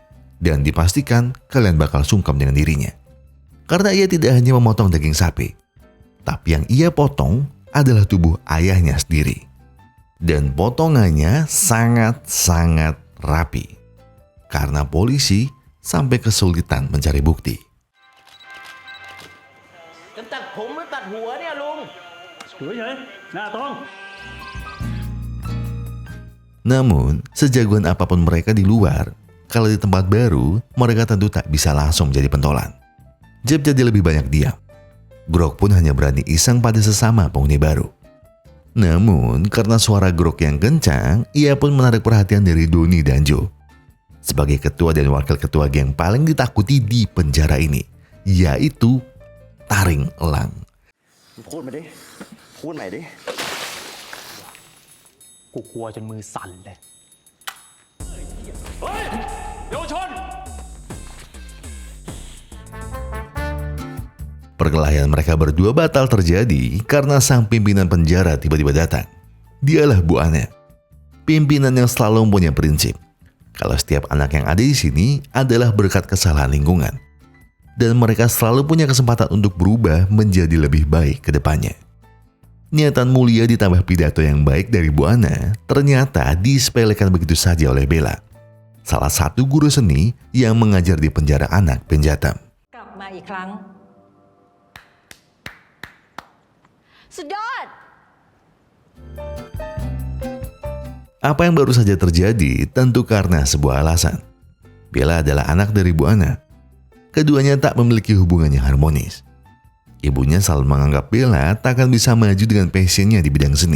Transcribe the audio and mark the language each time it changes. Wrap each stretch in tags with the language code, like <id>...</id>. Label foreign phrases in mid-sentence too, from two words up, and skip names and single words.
<id>Dan dipastikan kalian bakal sungkem dengan dirinya. Karena ia tidak hanya memotong daging sapi, tapi yang ia potong adalah tubuh ayahnya sendiri. Dan potongannya sangat-sangat rapi. Karena polisi sampai kesulitan mencari bukti.</id> <th>จะตัดผมหรือตัดหัวเนี่ยลุง</th> <id>Namun, sejagoan apapun mereka di luar, kalau di tempat baru, mereka tentu tak bisa langsung menjadi pentolan. Jeb jadi lebih banyak diam. Grok pun hanya berani iseng pada sesama penghuni baru. Namun, karena suara Grok yang kencang, ia pun menarik perhatian dari Doni dan Joe. Sebagai ketua dan wakil ketua geng paling ditakuti di penjara ini, yaitu Taring Elang.</id> <th>พูดมาดิ พูดใหม่ดิ กูกลัวจนมือสั่นเลย เฮ้ย เยาวชน</th> <id>Perkelahian mereka berdua batal terjadi karena sang pimpinan penjara tiba-tiba datang. Dialah Bu Ana, pimpinan yang selalu punya prinsip kalau setiap anak yang ada di sini adalah berkat kesalahan lingkungan. Dan mereka selalu punya kesempatan untuk berubah menjadi lebih baik ke depannya. Niatan mulia ditambah pidato yang baik dari Bu Ana ternyata disepelekan begitu saja oleh Bella, salah satu guru seni yang mengajar di penjara anak Benjatam.</id> <th>กลับมาอีกครั้ง สุดยอด</th> <id>Apa yang baru saja terjadi tentu karena sebuah alasan. Bella adalah anak dari Bu Ana. Keduanya tak memiliki hubungan yang harmonis. Ibunya selalu menganggap Bella tak akan bisa maju dengan passionnya di bidang seni.</id>